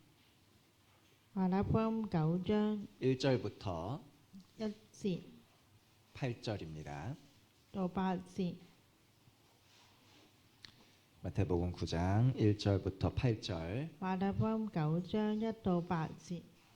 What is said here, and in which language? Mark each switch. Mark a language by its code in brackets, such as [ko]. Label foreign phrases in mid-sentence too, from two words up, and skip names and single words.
[yue] 馬太福音9章 [ko] 1절부터 [yue] 1節 [ko] 8절입니다. [yue] 到8節。 [ko] 마태복음 9장 1절부터 8절. [yue] 馬太福音9章1到8節。